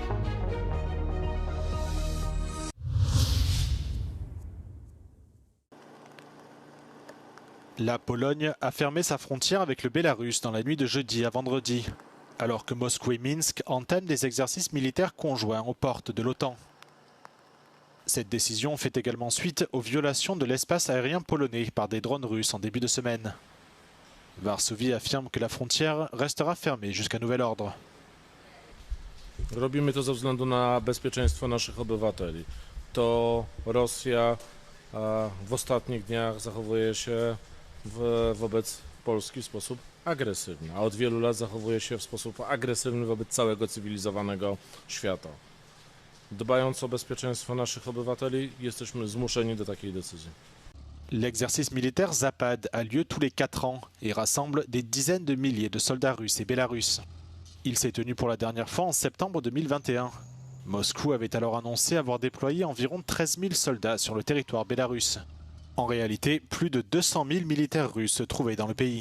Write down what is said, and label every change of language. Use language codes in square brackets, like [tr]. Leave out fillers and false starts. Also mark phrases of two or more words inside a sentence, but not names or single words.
[fr] La Pologne a fermé sa frontière avec le Bélarus dans la nuit de jeudi à vendredi, alors que Moscou et Minsk entament des exercices militaires conjoints aux portes de l'OTAN. Cette décision fait également suite aux violations de l'espace aérien polonais par des drones russes en début de semaine. Varsovie affirme que la frontière restera fermée jusqu'à nouvel ordre. [pl] Robimy to ze względu na bezpieczeństwo naszych obywateli. To Rosja w ostatnich dniach zachowuje się wobec Polski w sposób agresywny, a od wielu lat zachowuje się w sposób agresywny wobec całego cywilizowanego świata. Dbając o bezpieczeństwo naszych obywateli, jesteśmy zmuszeni do takiej decyzji. [fr] L'exercice militaire Zapad a lieu tous les 4 ans et rassemble des dizaines de milliers de soldats russes et bélarusses. Il s'est tenu pour la dernière fois en septembre 2021. Moscou avait alors annoncé avoir déployé environ 13 000 soldats sur le territoire bélarusse. En réalité, plus de 200 000 militaires russes se trouvaient dans le pays.